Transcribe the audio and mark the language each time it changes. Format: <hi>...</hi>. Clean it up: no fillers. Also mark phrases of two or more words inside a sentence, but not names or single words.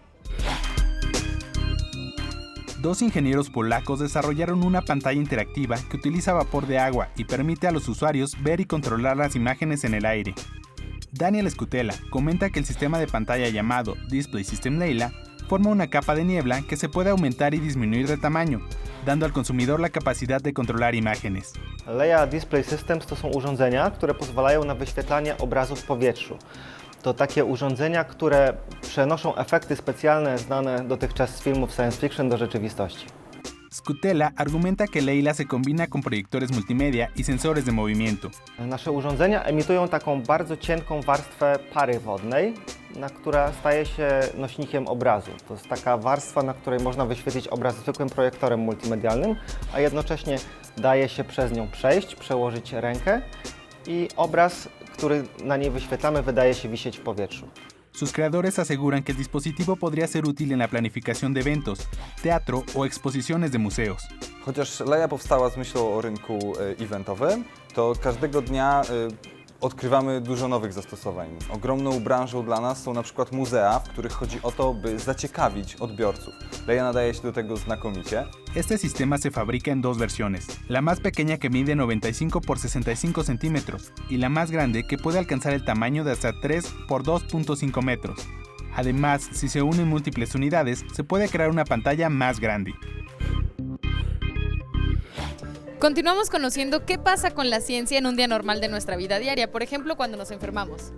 <es>Dos ingenieros polacos desarrollaron una pantalla interactiva que utiliza vapor de agua y permite a los usuarios ver y controlar las imágenes en el aire. Daniel Skutela comenta que el sistema de pantalla llamado Display System Leila forma una capa de niebla que se puede aumentar y disminuir de tamaño, dando al consumidor la capacidad de controlar imágenes.</es> <pl>Leia Display Systems to są urządzenia, które pozwalają na wyświetlanie obrazów w powietrzu. To takie urządzenia, które przenoszą efekty specjalne znane dotychczas z filmów</pl> <en>science fiction</en> <pl>do rzeczywistości.</pl> <es>Skutela argumenta que Leila se combina con proyectores multimedia y sensores de movimiento.</es> <pl>Nasze urządzenia emitują taką bardzo cienką warstwę pary wodnej, która staje się nośnikiem obrazu. To jest taka warstwa, na której można wyświetlić obraz zwykłym projektorem multimedialnym, a jednocześnie daje się przez nią przejść, przełożyć rękę i obraz, który na niej wyświetlamy, wydaje się wisieć w powietrzu.</pl> <es>Sus creadores aseguran que el dispositivo podría ser útil en la planificación de eventos, teatro o exposiciones de museos.</es> <pl>Chociaż Leia powstała z myślą o rynku eventowym, to każdego dnia odkrywamy dużo nowych zastosowań. Ogromną branżą dla nas są na przykład muzea, w których chodzi o to, by zaciekawić odbiorców. Leia nadaje się do tego znakomicie.</pl> <es>Este sistema se fabrica en dos versiones, la más pequeña que mide 95 por 65 centímetros y la más grande que puede alcanzar el tamaño de hasta 3 por 2.5 metros. Además, si se unen múltiples unidades, se puede crear una pantalla más grande. Continuamos conociendo qué pasa con la ciencia en un día normal de nuestra vida diaria, por ejemplo, cuando nos enfermamos.</es>